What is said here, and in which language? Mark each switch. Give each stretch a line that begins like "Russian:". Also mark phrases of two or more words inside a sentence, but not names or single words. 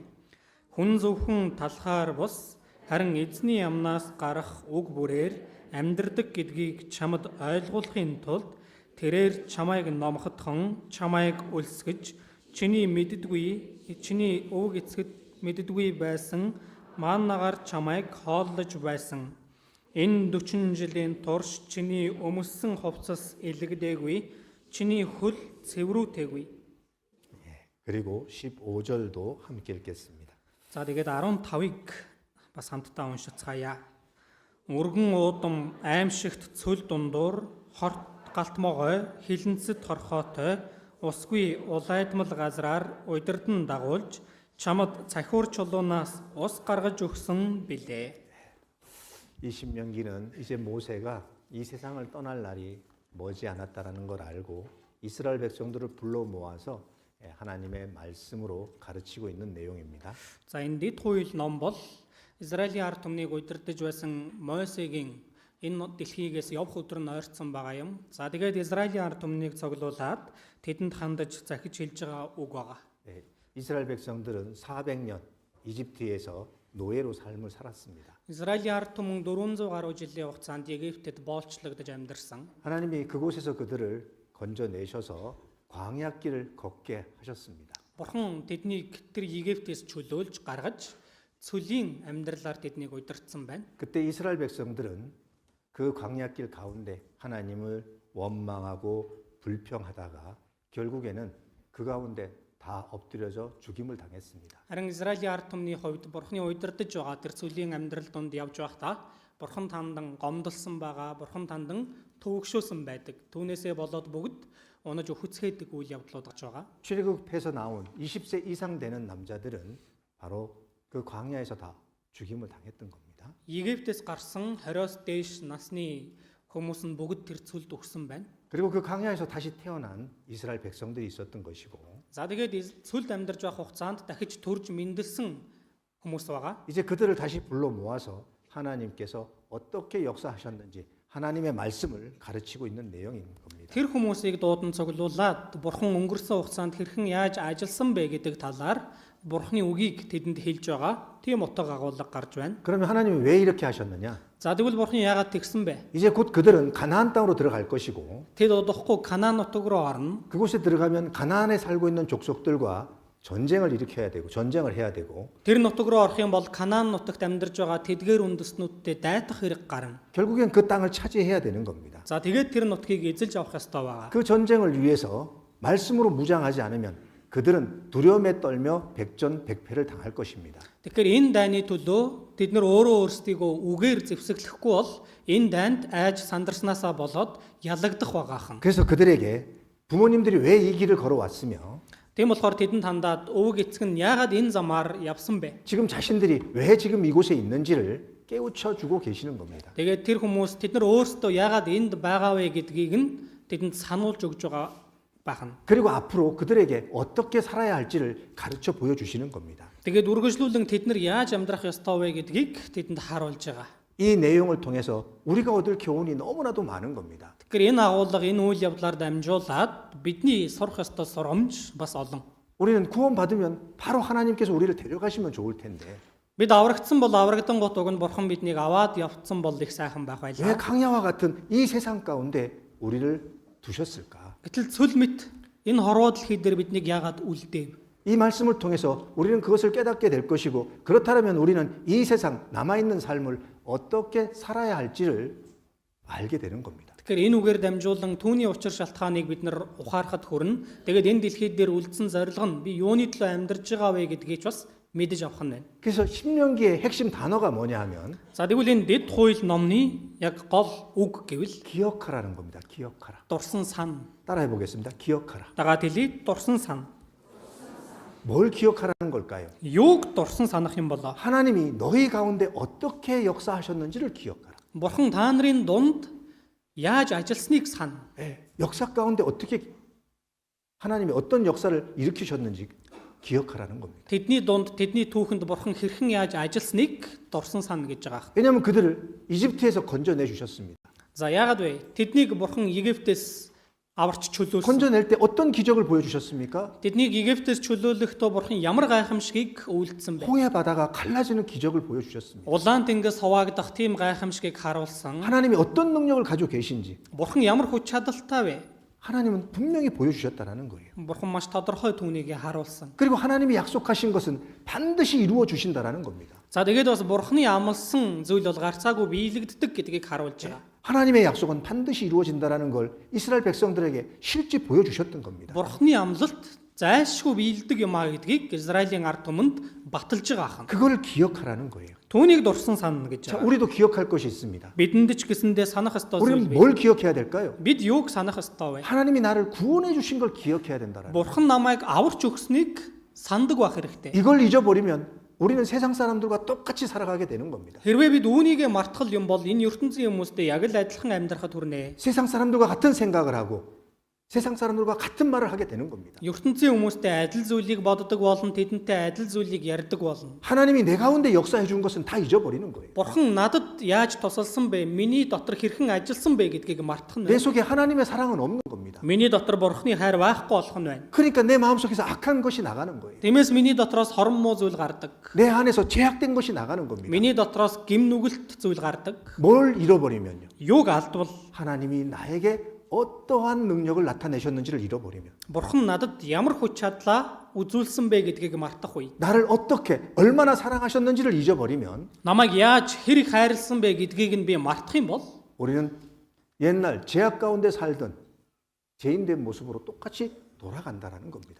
Mongolian: Хүн зөвхөн талхаар бус харин эзний амнаас гарах үг бүрээр амьдрдаг гэдгийг чамд ойлгуулахын тулд тэрээр чамайг номхотхон, чамайг өлсгөж, чиний өвөг эцгэд мэддэггүй байсан мааннагаар чамайг хооллож байсан. Энэ 40 жилийн турш чиний өмссөн хувцас илэгдээгүй, чиний хөл цэврүүтэйгүй.
Korean: 그리고 15절도 함께 읽겠습니다.
Mongolian: За тэгээд 15-ыг бас хамтдаа уншицгаая. Өргөн уудам аимшигт цөл дундуур хорт галтмогой хилэнцэд хорхоотой усгүй улайдмал газраар удирдан дагуулж чамд цахиур чулуунаас ус гаргаж өгсөн билээ.
Korean: 이 신명기는 이제 모세가 이 세상을 떠날 날이 머지 않았다라는 걸 알고 이스라엘 백성들을 불러 모아서 하나님의 말씀으로 가르치고 있는 내용입니다.
Mongolian: За энэ дэд хууль ном бол Израилийн ард түмнийг удирдах байсан Мосегийн энэ дэлхийгээс явх өдөр нь ойрцсон байгаа юм. За тэгээд Израилийн ард түмнийг цуглуулад тэдэнд хандаж захиж хэлж байгаа үг байгаа.
Korean: 이스라엘 백성들은 400년 이집트에서 노예로 삶을 살았습니다.
Mongolian: Израилийн ард түмэн 400 гаруй жилийн хугацаанд Египтэд боолчлогдож амьдарсан.
Korean: 하나님이 그곳에서 그들을 건져내셔서 광야길을 걷게 하셨습니다.
Mongolian: Бурхан тэднийг тэр Египтээс чөлөөлж гаргаж цөлийн амьдралаар тэднийг удирдсан байна.
Korean: 그때 이스라엘 백성들은 그 광야길 가운데 하나님을 원망하고 불평하다가 결국에는 그 가운데 다 엎드려져 죽임을 당했습니다.
Mongolian: Харин Израилийн ард түмний хувьд Бурханы удирдах байгаа тэр цөлийн амьдрал донд явж байхдаа Бурхан тандан гомдолсон байгаа, Бурхан тандан төвөгшөөсөн байдаг. Түүнээсээ болоод бүгд унаж өхөцхийдэг үйл явдлууд гарч байгаа.
Korean: 출애굽해서 나온 20세 이상 되는 남자들은 바로 그 광야에서 다 죽임을 당했던 겁니다.
Mongolian: Египтээс гарсан 20-с дээш насны хүмүүс нь бүгд тэр цөлд өгсөн байна.
Korean: 그리고 그 광야에서 다시 태어난 이스라엘 백성들이 있었던 것이고
Mongolian: За тэгээд цөлд амьдарч байх хугацаанд дахиж төрж мэндэлсэн хүмүүс байгаа.
Korean: 이제 그들을 다시 불러 모아서 하나님께서 어떻게 역사하셨는지 하나님의 말씀을 가르치고 있는 내용인 겁니다.
Mongolian: Тэр хүмүүсийг дуудан цуглуулад Бурхан өнгөрсөн хугацаанд хэрхэн яаж ажилласан бэ гэдэг талаар Бурханы үгийг тэдэнд хэлж байгаа. Тийм утга агуулга гарч байна.
Korean: 그러면 하나님이 왜 이렇게 하셨느냐?
Mongolian: За тэгвэл Бурхан яагаад тэгсэн бэ?
Korean: 이제 곧 그들은 가나안 땅으로 들어갈 것이고
Mongolian: Тэд удахгүй Канаан нутаг руу орно.
Korean: 그곳에 들어가면 가나안에 살고 있는 족속들과 전쟁을 일으켜야 되고 전쟁을 해야 되고
Mongolian: Тэр нутаг руу орох юм бол Канаан нутагт амьдарч байгаа тэдгээр үндэстнүүдтэй дайтах хэрэг гарна.
Korean: 결국엔 그 땅을 차지해야 되는 겁니다.
Mongolian: За тэгээд тэр нутгийг эзэлж авах ёстой байгаа.
Korean: 그 전쟁을 위해서 말씀으로 무장하지 않으면 그들은 두려움에 떨며 백전백패를 당할 것입니다.
Mongolian: Тэгэхээр энэ дайны төлөө тэд нар өөрөө өөрсдийгөө үгээр зэвсэглэхгүй бол энэ дайнд айж сандарснаасаа болоод ялагдах байгаахан.
Korean: 그래서 그들에게 부모님들이 왜 이 길을 걸어왔으며
Mongolian: Тийм болохоор тэдэнд хандаад өвөг эцэг нь яагаад энэ замаар явсан бэ?
Korean: 지금 자신들이 왜 지금 이곳에 있는지를 깨우쳐 주고 계시는 겁니다.
Mongolian: Тэгээд тэр хүмүүс тэд нар өөрсдөө яагаад энд байгаа вэ гэдгийг нь тэдэнд сануулж өгж байгаа байна.
Korean: 그리고 앞으로 그들에게 어떻게 살아야 할지를 가르쳐 보여주시는 겁니다.
Mongolian: Тэгээд үргэлжлүүлэн тэд нар яаж амьдрах ёстой вэ гэдгийг тэдэнд харуулж байгаа.
Korean: 이 내용을 통해서 우리가 얻을 교훈이 너무나도 많은 겁니다.
Mongolian: Тэгэхээр энэ агуулга энэ үйл явдлаар дамжуулаад бидний сурах ёстой сурамж бас олон.
Korean: 우리는 구원받으면 바로 하나님께서 우리를 데려가시면 좋을 텐데
Mongolian: Бид аврагдсан бол аврагдан гот уг нь Бурхан биднийг аваад явцсан бол их сайхан байх
Korean: 왜
Mongolian: байлаа.
Korean: 강야와 같은 이 세상 가운데 우리를 두셨을까?
Mongolian: Гэтэл цөл мэт энэ хорвоо дэлхий дээр биднийг яагаад үлдээв?
Korean: 이 말씀을 통해서 우리는 그것을 깨닫게 될 것이고 그렇다면 우리는 이 세상 남아있는 삶을 어떻게 살아야 할지를 알게 되는 겁니다.
Mongolian: Тэгэхээр энэ үгээр дамжуулан түүний учир шалтгааныг бид нар ухаарахад хүрнэ. Тэгээд энэ дэлхий дээр үлдсэн зорилго нь би юуны төлөө амьдарч байгаа вэ гэдгийг ч бас мэдэж авах нь байна.
Korean: 그래서 신명기의 핵심 단어가 뭐냐 하면
Mongolian: За тэгвэл энэ дэд хууль номны яг гол үг гэвэл
Korean: 기억하라는 겁니다. 기억하라.
Mongolian: дурсан сан.
Korean: 따라해 보겠습니다. 기억하라.
Mongolian: Дагаад хэлий дурсан сан.
Korean: 뭘 기억하라는 걸까요?
Mongolian: Юуг дурсан санах юм болоо?
Korean: 하나님이 너희 가운데 어떻게 역사하셨는지를 기억하라.
Mongolian: Бурхан та нарын дунд яаж ажилласныг сан.
Korean: 역사 가운데 어떻게 하나님이 어떤 역사를 일으키셨는지 기억하라는 겁니다.
Mongolian: Тэдний дунд тэдний түүхэнд бурхан хэрхэн яаж ажилласныг дурсан сан гэж байгаа.
Korean: 왜냐하면 그들을 이집트에서 건져내 주셨습니다.
Mongolian: За яагаад вэ? Тэднийг бурхан Египтээс аварч чөлөөлсөн.
Korean: 건져낼 때 어떤 기적을 보여주셨습니까?
Mongolian: Тэднийг Египтээс чөлөөлөхдөө бурхан ямар гайхамшигыг үйлдсэн бэ?
Korean: 홍해 바다가 갈라지는 기적을 보여주셨습니다.
Mongolian: Улаан тэнгис хуваагдах тийм гайхамшигыг харуулсан.
Korean: 하나님이 어떤 능력을 가지고 계신지
Mongolian: Бурхан ямар хүч чадалтай вэ?
Korean: 하나님은 분명히 보여주셨다라는 거예요.
Mongolian: Бурхан маш тодорхой түүнийг харуулсан.
Korean: 그리고 하나님이 약속하신 것은 반드시 이루어 주신다라는 겁니다.
Mongolian: За тэгээд бас бурханы амласан зүйл бол гарцаагүй биелэгддэг гэдгийг харуулж байгаа.
Korean: 하나님의 약속은 반드시 이루어진다라는 걸 이스라엘 백성들에게 실제 보여주셨던 겁니다.
Mongolian: Бурханы амлалт зайлшгүй биелдэг юм а гэдгийг Израилийн ард түмэнд баталж байгаа хан.
Korean: 그걸 기억하라는 거예요.
Mongolian: Түүнийг дурсан сан гэж
Korean: 자,
Mongolian: байгаа.
Korean: 우리도 기억할 것이 있습니다.
Mongolian: Бидэнд ч гэсэндээ санах ёстой зүйл
Korean: 우리는
Mongolian: бий.
Korean: 뭘 기억해야 될까요?
Mongolian: Бид юуг санах ёстой вэ?
Korean: 하나님이 나를 구원해 주신 걸 기억해야 된다라는.
Mongolian: Бурхан намайг аварч өгснийг сандаг байх хэрэгтэй.
Korean: 이걸 잊어버리면 우리는 세상 사람들과 똑같이 살아가게 되는 겁니다.
Mongolian: Хэрвээ бид үүнийгээ мартгал юм бол энэ ертөнцийн хүмүүстэй яг л адилхан амьдрахад хүрнэ.
Korean: 세상 사람들과 같은 생각을 하고 세상 사람들과 같은 말을 하게 되는 겁니다.
Mongolian: ертөнцийн хүмүүстэй адил зүйлийг боддог болон тэдэнтэй адил зүйлийг ярьдаг болно.
Korean: 하나님이 내 가운데 역사해 준 것은 다 잊어버리는 거예요.
Mongolian: Бурхан надад яаж тусалсан бэ? Миний дотор хэрхэн ажилласан бэ гэдгийг мартах нь
Korean: 내
Mongolian: байна.
Korean: 속에 하나님의 사랑은 없는 겁니다.
Mongolian: Миний дотор Бурханы хайр байхгүй болох нь байна.
Korean: 그러니까 내 마음속에서 악한 것이 나가는 거예요.
Mongolian: Тиймээс миний дотроос хорон муу зүйл гардаг.
Korean: 내 안에서 죄악된 것이 나가는 겁니다.
Mongolian: Миний дотроос гим нүгэлт зүйл гардаг.
Korean: 뭘 잃어버리면요?
Mongolian: Юуг алдвал
Korean: 하나님이 나에게 어떠한 능력을 나타내셨는지를 잃어버리면
Mongolian: Бурхан надад ямар хүч чадлаа үзүүлсэн бэ гэдгийг мартах үе.
Korean: 나를 어떻게 얼마나 사랑하셨는지를 잊어버리면
Mongolian: Намайг яаж хэрэг хайрлсан бэ гэдгийг нь би мартах юм бол
Korean: 우리는 옛날 죄악 가운데 살던 죄인된 모습으로 똑같이 돌아간다라는 겁니다.